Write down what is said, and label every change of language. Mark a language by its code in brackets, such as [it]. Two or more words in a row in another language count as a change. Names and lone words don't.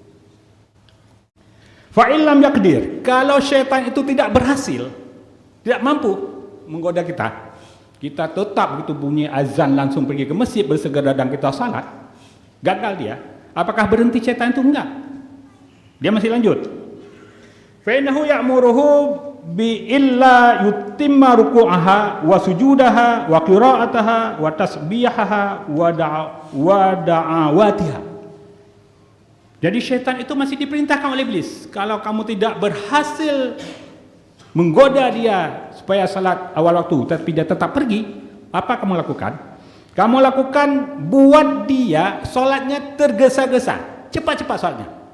[ar] فإن لم يقدر, [id] kalau syaitan itu tidak berhasil, tidak mampu menggoda kita, kita tetap begitu bunyi azan langsung pergi ke masjid bersegera dan kita salat, gagal dia. Apakah berhenti syaitan itu? Enggak, dia masih lanjut. [ar] فإنه يأمره بألا يتم ركوعها وسجودها وقراءتها وتسبيحها ودعواتها. [id] Jadi syaitan itu masih diperintahkan oleh iblis, kalau kamu tidak berhasil menggoda dia supaya salat awal waktu tapi dia tetap pergi, apa kamu lakukan? Kamu lakukan buat dia salatnya tergesa-gesa, cepat-cepat salatnya.